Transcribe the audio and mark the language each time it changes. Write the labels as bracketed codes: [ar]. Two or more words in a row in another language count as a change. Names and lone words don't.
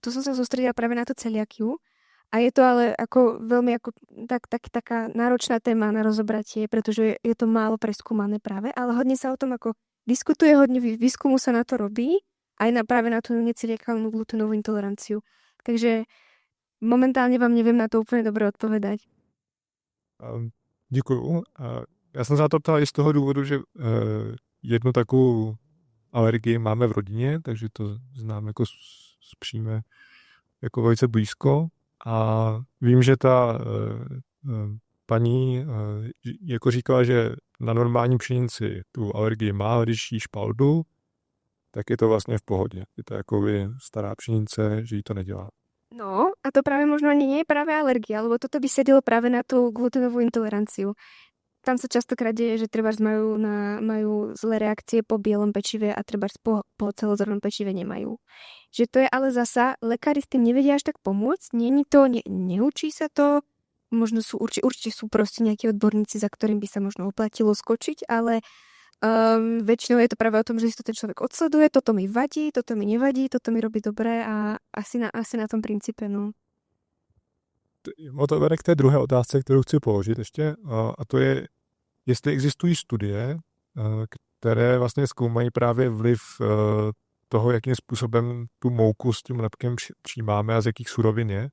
[sk] To som sa sústredila práve na tú celiakiu. A je to ale ako veľmi taká náročná téma na rozobratie, pretože je to málo preskúmané práve, ale hodne sa o tom ako diskutuje, hodne výskumu sa na to robí, aj práve na tú neceliakálnu glutenovú intoleranciu. Takže momentálne vám neviem na to úplne dobre odpovedať. [cs] Děkuju. Já jsem se na to ptal i z toho důvodu, že jednu takovou alergii máme v rodině, takže to znám jako z přímé, jako velice blízko. A vím, že ta paní jako říkala, že na normální pšenici tu alergii má, ale když jí špaldu, tak je to vlastně v pohodě. Je to jako stará pšenice, že jí to nedělá. [sk] No, a to práve možno ani nie je práve alergia, lebo toto by sedelo práve na tú glutenovú intoleranciu. Tam sa častokrát deje, že trebárs majú zlé reakcie po bielom pečive a trebárs po celozrnnom pečive nemajú. Že to je ale zasa, lekári s tým nevedia až tak pomôcť, neučí sa to, možno sú určite sú proste nejakí odborníci, za ktorým by sa možno oplatilo skočiť, ale väčšinou je to práve o tom, že si to ten človek odsleduje, toto mi vadí, toto mi nevadí, toto mi robí dobre a asi na tom princípe, no. [cs] O to vede k té druhé otázce, kterou chci položit ještě, a to je, jestli existují studie, které vlastně zkoumají právě vliv toho, jakým způsobem tu mouku s tím lepkem přijímáme a z jakých surovin je.